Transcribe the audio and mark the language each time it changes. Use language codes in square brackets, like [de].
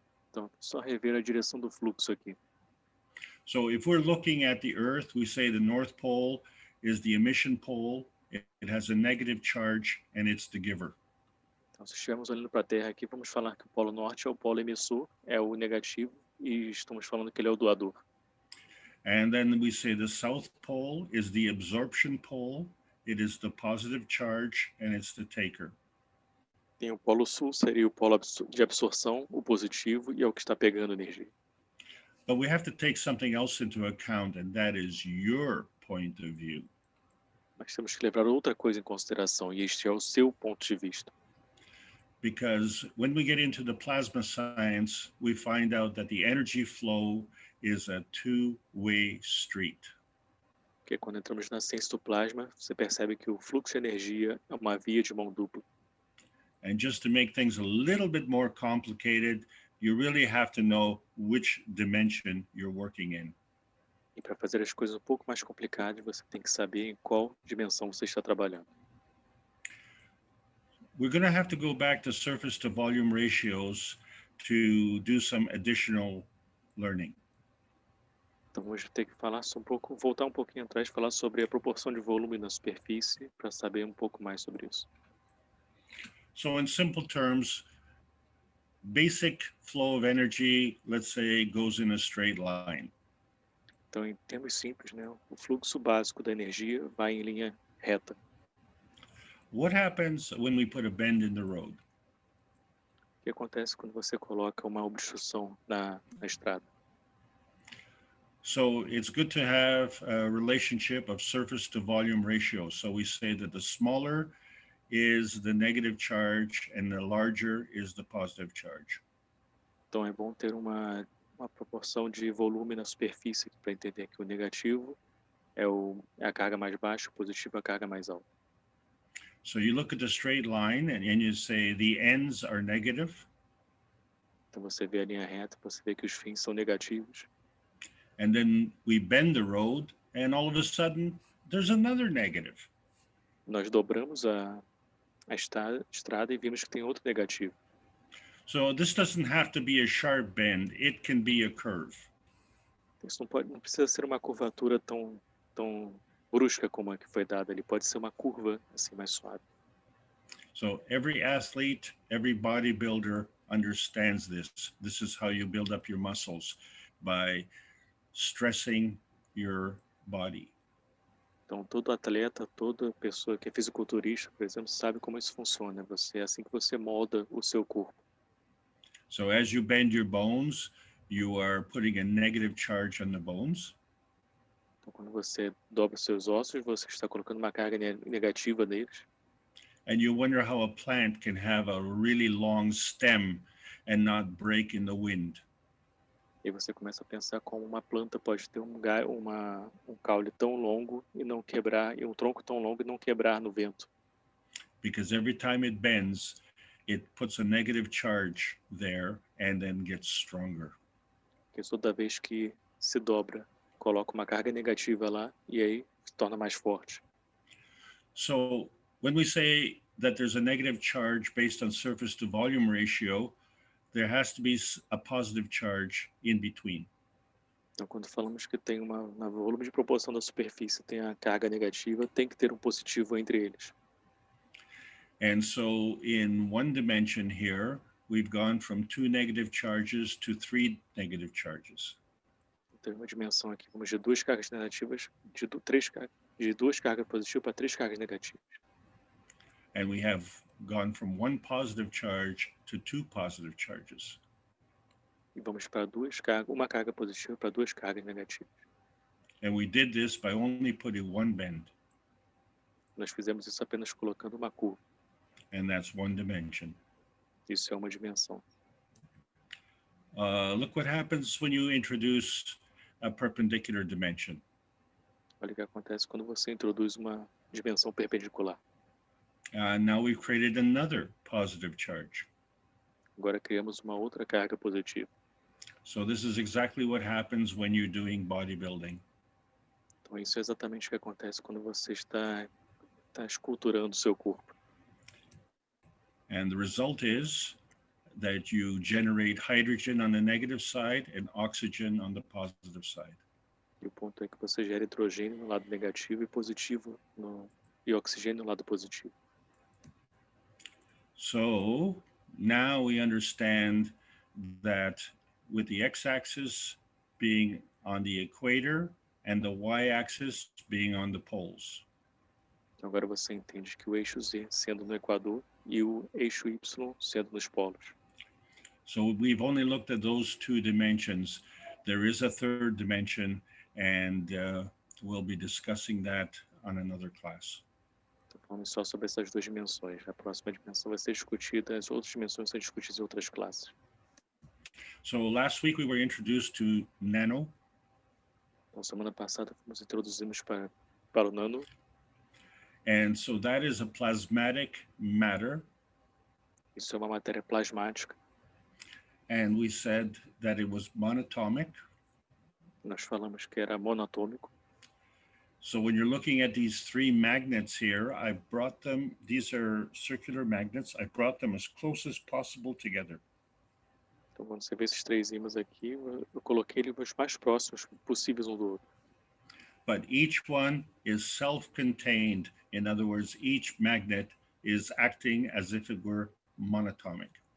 [pt] Então, só rever a direção do fluxo aqui. [en] So if we're looking at the Earth, we say the North Pole is the emission pole. It has a negative charge and it's the giver. [pt] Então, se estivermos olhando para a Terra aqui, vamos falar que o polo norte é o polo emissor, é o negativo, e estamos falando que ele é o doador. [en] And then we say the South Pole is the absorption pole. It is the positive charge and it's the taker. [pt] Tem o polo sul, seria o polo de absorção, o positivo, e é o que está pegando energia. [en] But we have to take something else into account, and that is your point of view. [pt] Mas temos que levar outra coisa em consideração, e este é o seu ponto de vista. [en] Because when we get into the plasma science, we find out that the energy flow is a two-way street. [pt] Porque quando entramos na ciência do plasma, você percebe que o fluxo de energia é uma via de mão dupla. [en] And just to make things a little bit more complicated, you really have to know which dimension you're working in. [pt] E para fazer as coisas um pouco mais complicadas, você tem que saber em qual dimensão você está trabalhando. [en] We're going to have to go back to surface to volume ratios to do some additional learning. [pt] Então hoje eu tenho que falar voltar um pouquinho atrás, falar sobre a proporção de volume na superfície, para saber um pouco mais sobre isso. [en] So in simple terms, basic flow of energy, let's say, goes in a straight line. [pt] Então, em termos simples, né, o fluxo básico da energia vai em linha reta. [en] What happens when we put a bend in the road? [pt] O que acontece quando você coloca uma obstrução na estrada? [en] So it's good to have a relationship of surface to volume ratio. So we say that the smaller is the negative charge and the larger is the positive charge. [pt] Então é bom ter uma proporção de volume na superfície para entender que o negativo é a carga mais baixa, o positivo é a carga mais alta. [en] So you look at the straight line and you say the ends are negative. [pt] Então você vê a linha reta, você vê que os fins são negativos. [en] And then we bend the road and all of a sudden there's another negative. [pt] Nós dobramos a estrada e vimos que tem outro negativo. [en] So this doesn't have to be a sharp bend. It can be a curve. [pt] Isso não precisa ser uma curvatura tão brusca como a que foi dada. Ele pode ser uma curva assim mais suave. [en] So every athlete, every bodybuilder understands this. This is how you build up your muscles, by stressing your body. [pt] Então todo atleta, toda pessoa que é fisiculturista, por exemplo, sabe como isso funciona. É assim que você molda o seu corpo. [en] So as you bend your bones, you are putting a negative charge on the bones. [pt] Então quando você dobra os seus ossos, você está colocando uma carga negativa neles. [en] And you wonder how a plant can have a really long stem and not break in the wind. [pt] E você começa a pensar como uma planta pode ter um caule tão longo e não quebrar, e um tronco tão longo e não quebrar no vento. [en] Because every time it bends, it puts a negative charge there and then gets stronger. [pt] Porque toda vez que se dobra, coloca uma carga negativa lá e aí se torna mais forte. [en] So when we say that there's a negative charge based on surface to volume ratio, there has to be a positive charge in between. [pt] Então, quando falamos que tem no volume de proporção da superfície tem a carga negativa, tem que ter um positivo entre eles. [en] And so in one dimension here, we've gone from 2 negative charges to 3 negative charges. [pt] Então, uma dimensão aqui, vamos de duas cargas negativas, de duas cargas positivas para 3 cargas negativas. [en] And we have gone from 1 positive charge to 2 positive charges. [pt] E vamos para uma carga positiva para 2 cargas negativas. [en] And we did this by only putting one bend. [pt] Nós fizemos isso apenas colocando uma curva. [en] And that's one dimension. [pt] Isso é uma dimensão. [en] Look what happens when you introduce a perpendicular dimension. [pt] Olha o que acontece quando você introduz uma dimensão perpendicular. [en] Now we've created another positive charge. [pt] Agora criamos uma outra carga positiva. [en] So this is exactly what happens when you're doing bodybuilding. [pt] Então isso é exatamente o que acontece quando você está esculturando o seu corpo. [en] And the result is that you generate hydrogen on the negative side and oxygen on the positive side. [pt] E o ponto é que você gera hidrogênio no lado negativo e oxigênio no lado positivo. [en] So now we understand that with the x-axis being on the equator and the y-axis being on the poles. [pt] Então agora você entende que o eixo Z sendo no equador e o eixo Y sendo nos polos. [en] So we've only looked at those 2 dimensions. There is a third dimension, and we'll be discussing that on another class. [pt] Então falamos só sobre essas 2 dimensões. A próxima dimensão vai ser discutida, as outras dimensões são discutidas em outras classes. [en] So last week we were introduced to nano. [pt] Então semana passada fomos introduzidos para o nano. [en] And so that is a plasmatic matter. [pt] Isso é uma matéria plasmática. [en] And we said that it was monatomic. [pt] Nós falamos que era monatômico. [en] So when you're looking at these 3 magnets here, I brought them, these are circular magnets, I brought them as close as possible together. [pt] Então quando você vê esses 3 ímãs aqui, eu coloquei eles mais próximos possíveis um do outro. [en] But each one is self-contained. In other words, each magnet is acting as if it were monatomic.